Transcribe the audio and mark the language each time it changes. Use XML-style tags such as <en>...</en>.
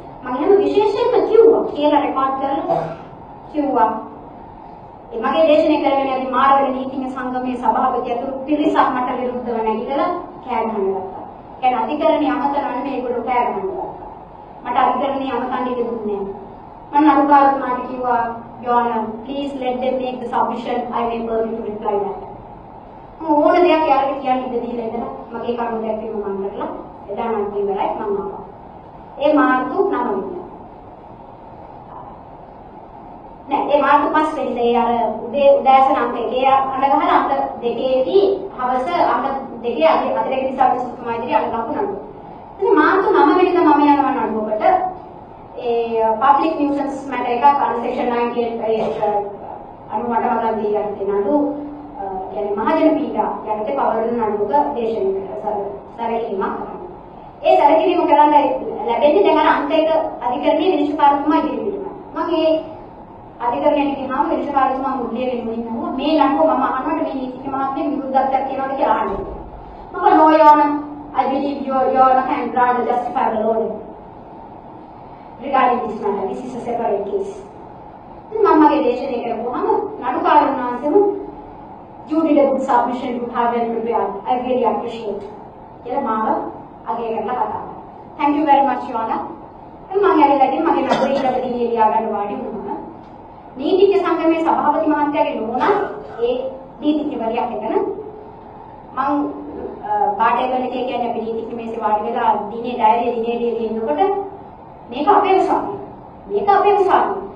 <si>මම එහෙම විශේෂයෙන්ම කිව්වා කියලා රෙකෝඩ් කරලා කිව්වා. ඒ මගේ දේශනය කරගෙන යද්දී මාරවල නීතිඥ සංගමයේ සභාපති අතුරු පිරිසක් මට විරුද්ධව නැගිටලා කෑ ගහනවා. ඒ අධිකරණයේ අමතනන්නේ මේගොල්ලෝ කෑ ගහනවා. මට අධිකරණයේ අමතන්න ඉඩ දුන්නේ නැහැ. මම අනුකාරතුමාට කිව්වා</si> <en>Your Honor, please let them make the submission. I may permit to reply that.</en> <si>ඕන දෙයක් යාළුවෙක් කියන්න ඉඩ දීලා ඉඳලා මගේ කරුණ දැක්වීම මම කරලා එදා නම් ඉවරයි මම ආවා. ඒ මාර්තු 9 වෙනිදා. නෑ ඒ මාර්තු 5 වෙනිදා ඒ අර උදෑසන අංක 1 අඬ ගහලා අංක 2ේදී හවස අංක 2 අධිරේක දිසාපතිතුමා ඉදිරියේ අඬ ගහපු නඩුව. ඉතින් මාර්තු 9 වෙනිදා මම යනවා නඩුවකට ඒ පබ්ලික් නියුසන්ස් මැටර් එකක් අර සෙක්ෂන් 98 අනුව මට වගන් දීලා තියෙන නඩු කියන්නේ මහජන පීඩා යටතේ පවරන නඩුවක දේශනය සැරකීමක් කරනවා. ඒ සැරකීම කරන්න ලැබෙන්නේ දැන් අර අංක 1 අධිකරණයේ විනිශ්චයකාරතුමා ඉදිරියට. මම ඒ අධිකරණයට ගියාම විනිශ්චයකාරතුමා මුල්ලිය වෙනුවෙන් නෝ මේ නඩුව මම අහනකොට මේ නීතිඥ මහත්මිය විරුද්ධත්වයක් තියෙනවද කියලා අහන්නේ.</si> <en>මම no your honor I believe your honor can grant a justifiable order regarding this matter. This is a separate case.</en> <si>මම මගේ දේශනය කරපුවාම නඩුකාරතුමා වහන්සේම</si> <en>you did a good submission, you have well prepared. I really appreciate.</en> <si>කියලා මාව අගය කරලා කතා කරා.</si> <en>Thank you very much your honor.</en> <si>මම ඇවිල්ලාදී මගේ නඩුවේ ඉලක්කදී එළියා ගන්න වාඩි වුණා. නීතිඥ සංගමයේ සභාපති මහත්තයාගේ නෝනා ඒ නීතිඥවරියක් එකන මම පාඩේගලකේ කියන්නේ අපි නීතිඥ මේසේ වාඩි වෙලා දිනේ ඩයරිය ලියනකොට මේක අපේ උසාවිය. මේක අපේ උසාවිය.</si>